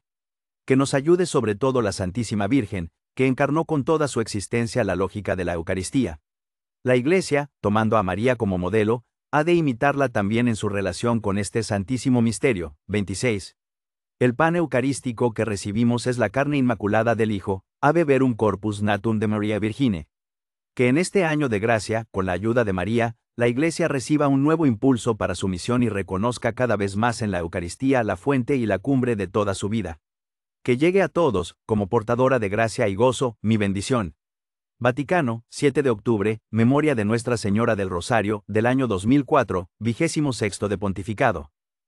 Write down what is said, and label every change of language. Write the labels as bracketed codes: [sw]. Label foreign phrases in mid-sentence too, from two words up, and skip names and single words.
[es] Que nos ayude sobre todo la Santísima Virgen, que encarnó con toda su existencia la lógica de la Eucaristía. La Iglesia, tomando a María como modelo, ha de imitarla también en su relación con este santísimo misterio. 26. El pan eucarístico que recibimos es la carne inmaculada del Hijo, [la] ave verum corpus natum de Maria Virgine. [es] Que en este año de gracia, con la ayuda de María, la Iglesia reciba un nuevo impulso para su misión y reconozca cada vez más en la Eucaristía la fuente y la cumbre de toda su vida. Que llegue a todos, como portadora de gracia y gozo, mi bendición. Vaticano, 7 de octubre, memoria de Nuestra Señora del Rosario, del año 2004, 26º de pontificado.